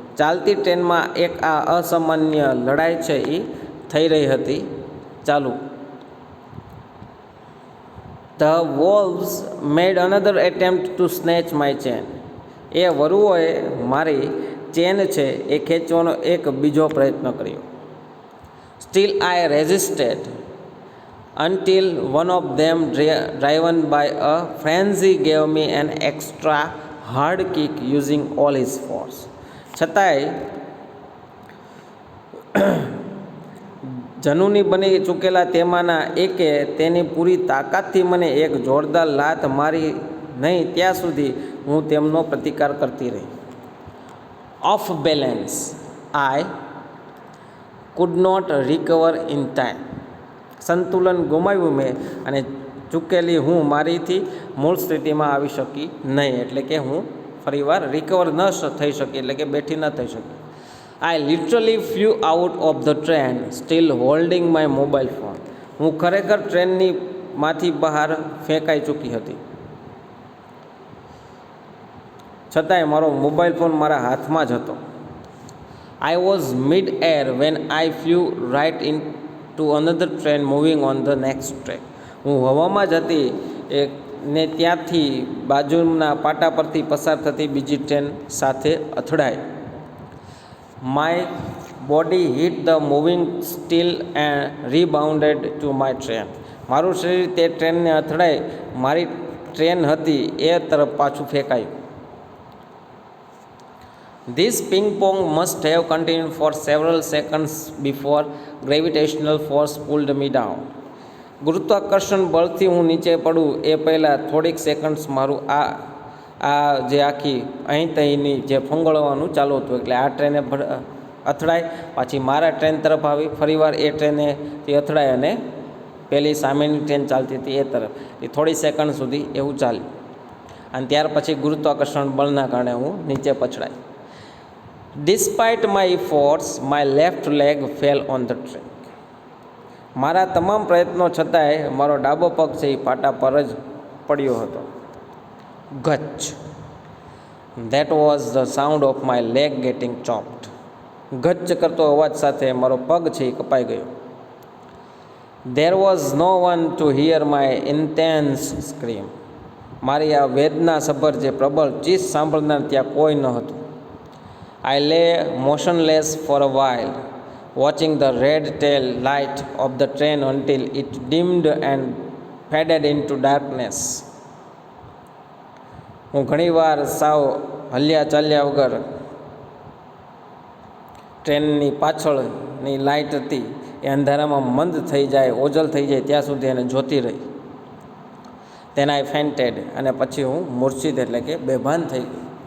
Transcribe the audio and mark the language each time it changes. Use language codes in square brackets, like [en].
[gu] ચાલતી ટ્રેનમાં એક આ અસામાન્ય લડાઈ છે એ થઈ રહી હતી ચાલુ. [en] The wolves made another attempt to snatch my chain. [gu] એ વરુઓએ મારી ચેન છે એ ખેંચવાનો એક બીજો પ્રયત્ન કર્યો. [en] Still I resisted until one of them, driven by a frenzy, gave me an extra hard kick using all his force. [gu] છતાંય જનૂની બની ચૂકેલા તેમાંના એકે તેની પૂરી તાકાતથી મને એક જોરદાર લાત મારી નહીં ત્યાં સુધી હું તેમનો પ્રતિકાર કરતી રહી. [en] Off balance I could not recover in time. [gu] સંતુલન ગુમાવ્યું મેં અને ચૂકેલી હું મારીથી મૂળ સ્થિતિમાં આવી શકી નહીં, એટલે કે હું ફરીવાર રિકવર ન થઈ શકી, એટલે કે બેઠી ન થઈ શકી. [en] I literally flew out of the train still holding my mobile phone. [gu] હું ખરેખર ટ્રેનની માંથી બહાર ફેંકાઈ ચૂકી હતી, છતાંય મારો મોબાઈલ ફોન મારા હાથમાં જ હતો. [en] I was mid-air when I flew right into another train moving on the next track. [gu] હું હવામાં જ હતી ને ત્યાંથી બાજુના પાટા પરથી પસાર થતી બીજી ટ્રેન સાથે અથડાઈ. [en] My body hit the moving steel and rebounded to my train. [gu] મારું શરીર તે ટ્રેનને અથડાઈ મારી ટ્રેન હતી એ તરફ પાછું ફેંકાયું. [en] This ping pong must have continued for several seconds before gravitational force pulled me down. [gu] ગુરુત્વાકર્ષણ બળથી હું નીચે પડું એ પહેલાં થોડીક સેકન્ડ્સ મારું આ જે આખી અહીં તહીંની જે ફંગોળવાનું ચાલુ હતું, એટલે આ ટ્રેને અથડાય, પાછી મારા ટ્રેન તરફ આવી, ફરીવાર એ ટ્રેનેથી અથડાય અને પેલી સામેની ટ્રેન ચાલતી હતી એ તરફ, એ થોડી સેકન્ડ સુધી એવું ચાલ્યું અને ત્યાર પછી ગુરુત્વાકર્ષણ બળના કારણે હું નીચે પછડાય. [en] Despite my efforts, my left leg fell on the track. [gu] મારા તમામ પ્રયત્નો છતાંય મારો ડાબો પગ છે એ પાટા પર જ પડ્યો હતો. ગચ. [en] That was the sound of my leg getting chopped. [gu] ગચ કરતો અવાજ સાથે મારો પગ છે એ કપાઈ ગયો. [en] There was no one to hear my intense scream. [gu] મારી આ વેદનાસભર જે પ્રબળ ચીસ સાંભળનાર ત્યાં કોઈ ન હતું. [en] I lay motionless for a while, watching the red tail light of the train until it dimmed and faded into darkness. [gu] હું ઘણીવાર સાવ હલ્યા ચાલ્યા વગર ટ્રેનની પાછળની લાઇટ હતી એ અંધારામાં મંદ થઈ જાય, ઓજલ થઈ જાય ત્યાં સુધી એને જોતી રહી. [en] Then I fainted, [gu] અને પછી હું મૂર્છિત એટલે કે બેભાન થઈ ગઈ.